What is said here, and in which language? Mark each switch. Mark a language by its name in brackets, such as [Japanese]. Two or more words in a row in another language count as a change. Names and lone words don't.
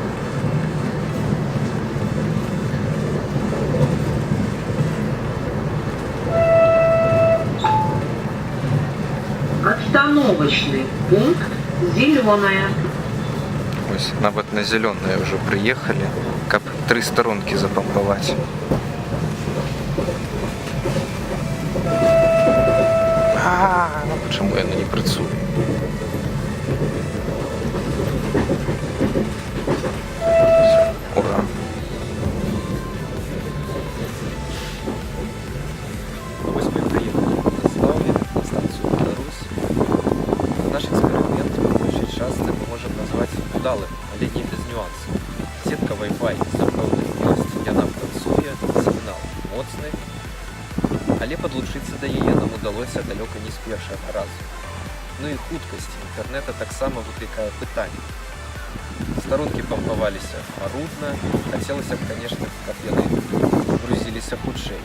[Russian] Остановочный пункт «Зеленая». [Belarusian] ось нават на зялёнае ўжо прыехалі, каб 3 старонкі запампаваць. [Russian] Ну почему [Belarusian] яно не працуе? Ура! [Ukrainian] Ось ми приїхали на Славі, на станцію Білорусь. Наш експеримент большей часто ми можемо назвати удалим, але не без нюансів. [Belarusian] Сітка Wi-Fi сапраўды ёсць, яна працуе, сігнал моцны, але падлучыцца да яе нам удалося далёка не з першага разу. Ну і хуткасць інтэрнэта таксама выклікае пытанне. Старонкі пампаваліся марудна, хацелася б, канешне, каб яны грузіліся хутчэй.